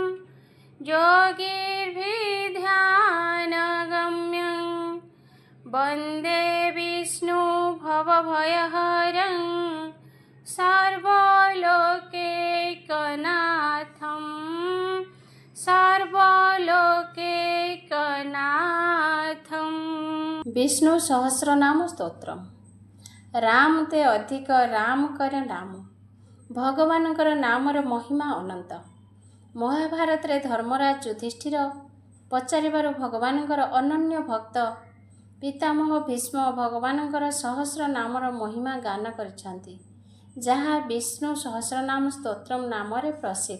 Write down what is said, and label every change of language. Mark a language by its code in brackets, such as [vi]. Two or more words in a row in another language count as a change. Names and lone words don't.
[sa] योगिर्भिध्यानगम्यं वन्दे विष्णु भवभयहरं सर्वलोकैकनाथं सर्वलोकैकनाथं। विष्णु सहस्रनाम स्तोत्रम। [awa] राम ते अधिक राम कर नाम, [or] भगवानଙ୍କର ନାମର ମହିମା ଅନନ୍ତ। ମହାଭାରତରେ ଧର୍ମରାଜ ଯୁଧିଷ୍ଠିର ପଚାରିବାରୁ ଭଗବାନଙ୍କର ଅନନ୍ୟ ଭକ୍ତ ପିତାମହ ଭୀଷ୍ମ ଭଗବାନଙ୍କର ସହସ୍ର ନାମର ମହିମା ଗାନ କରିଛନ୍ତି, ଯାହା ବିଷ୍ଣୁ ସହସ୍ରନାମ ସ୍ତୋତ୍ରମ୍ ନାମରେ ପ୍ରସିଦ୍ଧ।